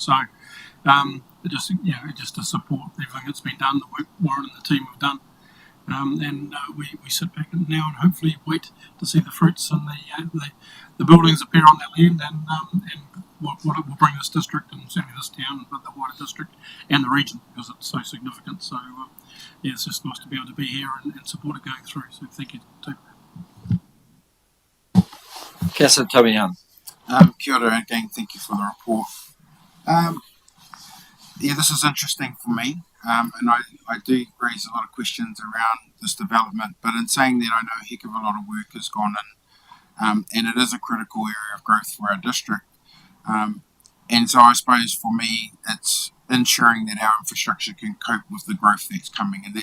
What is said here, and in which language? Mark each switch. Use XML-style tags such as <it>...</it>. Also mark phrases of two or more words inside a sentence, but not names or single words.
<en>So just to support everything that's been done, the work Warren and the team have done, and we sit back now and hopefully wait to see the fruits and the buildings appear on that land, and what it will bring this district, and certainly this town, but the wider district and the region, because it's so significant. So yeah, it's just nice to be able to be here and support it going through. So thank you too. Councillor Tabian.</en> <mi>Kia ora,</mi> <en>again, thank you for the report. Yeah, this is interesting for me, and I do raise a lot of questions around this development, but in saying that, I know a heck of a lot of work has gone in, and it is a critical area of growth for our district. And so I suppose for me, it's ensuring that our infrastructure can cope with the growth that's coming, and</en>